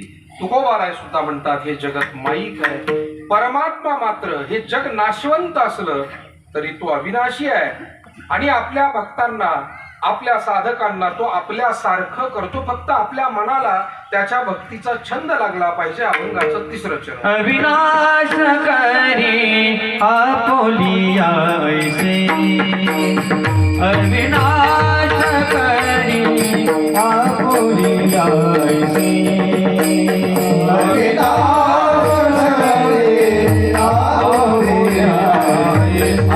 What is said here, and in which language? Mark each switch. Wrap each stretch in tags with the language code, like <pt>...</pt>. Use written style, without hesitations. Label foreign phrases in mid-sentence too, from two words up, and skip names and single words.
<mr>तुकोबाराय सुद्धा म्हणतात हे जगत माईक आहे. परमात्मा मात्र हे जग नाशवंत असलं तरी तो अविनाशी आहे आणि आपल्या भक्तांना आपल्या साधकांना तो आपल्यासारखं करतो. फक्त आपल्या मनाला त्याच्या भक्तीचा छंद लागला पाहिजे. अभंगाचं तिसरं चरण. अविनाश करी आपोलिया ऐसे. अविनाश करी आपोलिया ऐसे. अविनाश करी आपोलिया ऐसे.</mr>